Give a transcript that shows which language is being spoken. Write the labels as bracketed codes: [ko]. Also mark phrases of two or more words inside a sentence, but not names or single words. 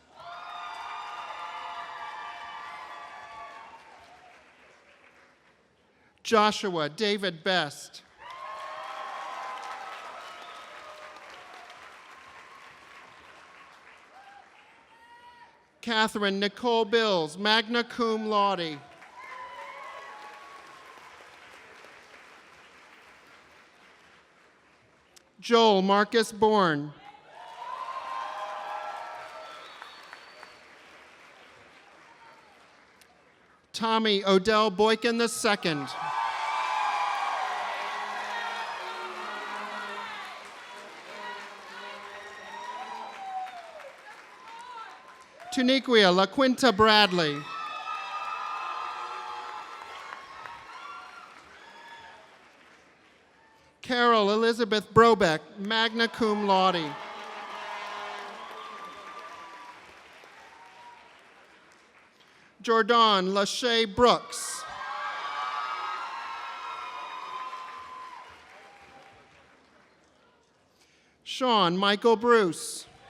[en] Joshua David Best. Catherine Nicole Bills, [la] magna cum laude. [en] Joel Marcus Bourne. Tommy Odell Boykin II. Tuniquia LaQuinta Bradley. Carol Elizabeth Brobeck, [la] magna cum laude. [en] Jordan Lachey Brooks. Sean Michael Bruce.